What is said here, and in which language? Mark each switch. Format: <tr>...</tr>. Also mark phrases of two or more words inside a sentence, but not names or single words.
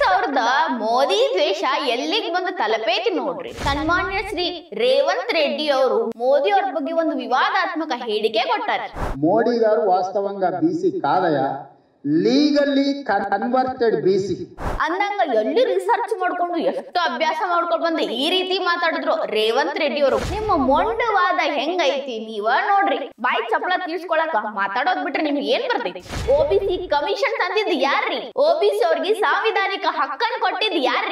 <kn>ಅವ್ರದ ಮೋದಿ ದ್ವೇಷ ಎಲ್ಲಿಗೆ ಬಂದು ತಲುಪೈತಿ ನೋಡ್ರಿ. ಸನ್ಮಾನ್ಯ ಶ್ರೀ ರೇವಂತ್ ರೆಡ್ಡಿ ಅವರು ಮೋದಿ ಅವ್ರ ಬಗ್ಗೆ ಒಂದು ವಿವಾದಾತ್ಮಕ ಹೇಳಿಕೆ ಕೊಟ್ಟಾರೆ.</kn> <te>మోడీ గారు వాస్తవంగా బీసీ కాదయా,</te> <en>legally converted BC</en> <kn>ಅಂದಂಗ ಎಲ್ಲಿ ರಿಸರ್ಚ್ ಮಾಡ್ಕೊಂಡು ಎಷ್ಟು ಅಭ್ಯಾಸ ಮಾಡ್ಕೊಂಡು ಬಂದ ಈ ರೀತಿ ಮಾತಾಡಿದ್ರು ರೇವಂತ್ ರೆಡ್ಡಿ ಅವರು. ನಿಮ್ಮ ಮೊಂಡವಾದ ಹೆಂಗೈತಿ ನೀವ ನೋಡ್ರಿ. ಬಾಯಿ ಚಪ್ಪಳ ತೀರ್ಸ್ಕೊಳಕ ಮಾತಾಡೋದ್ ಬಿಟ್ರೆ ನಿಮ್ಗೆ ಏನ್ ಬರ್ತೈತಿ? OBC ಕಮಿಷನ್ ತಂದಿದ್ ಯಾರ್ರಿ? OBC ಅವ್ರಿಗೆ ಸಾಂವಿಧಾನಿಕ ಹಕ್ಕನ್ನು ಕೊಟ್ಟಿದ್ ಯಾರ್ರಿ?</kn>